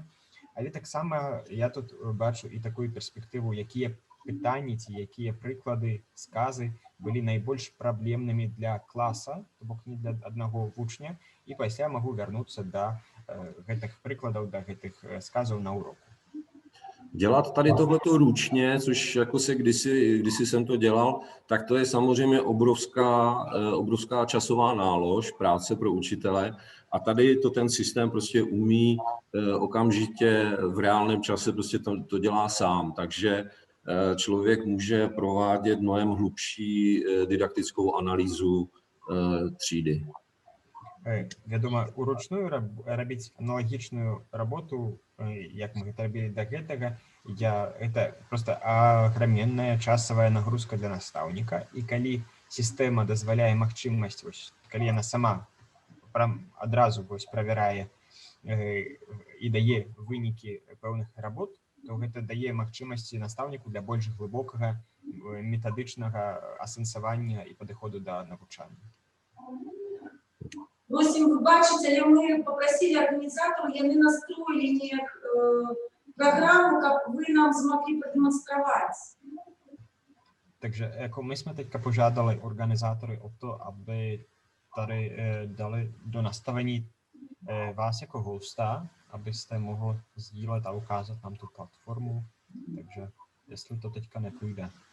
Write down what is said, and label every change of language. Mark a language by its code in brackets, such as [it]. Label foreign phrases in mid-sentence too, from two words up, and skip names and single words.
[be] Але таксама я тут бачу і такую перспектыву, якія пытанні ці якія прыклады, сказы былі найбольш праблемнымі для класа, то бок не для аднаго вучня, і пасля магу вярнуцца да гэтых прыкладаў, да гэтых сказаў на уроку. [cs] Dělat tady tohleto ručně, což jako se kdysi jsem to dělal, tak to je samozřejmě obrovská časová nálož práce pro učitele a tady to ten systém prostě umí okamžitě v reálném čase prostě to dělá sám, takže člověk může provádět mnohem hlubší didaktickou analýzu třídy. [be] Вядома, уручную рабіць аналагічную работу, як мы гэта рабілі да гэтага, [ru] это просто [be] аграменная часавая нагрузка для настаўніка, і калі сістэма дазваляе магчымасць, калі яна сама адразу правярае і дае вынікі пэўных работ, то гэта дае магчымасці настаўніку для больш глыбокага метадычнага асэнсавання і падыходу да навучання. [ru] Просим выбачить, але мы попросили организаторов, яны настроили программу, как вы нам смогли продемонстрировать. [cs] Takže jako my jsme teďka požádali organizátory o to, aby tady dali do nastavení vás jako hosta, abyste mohli sdílet a ukázat nám tu platformu. Takže jestli to teďka nepůjde.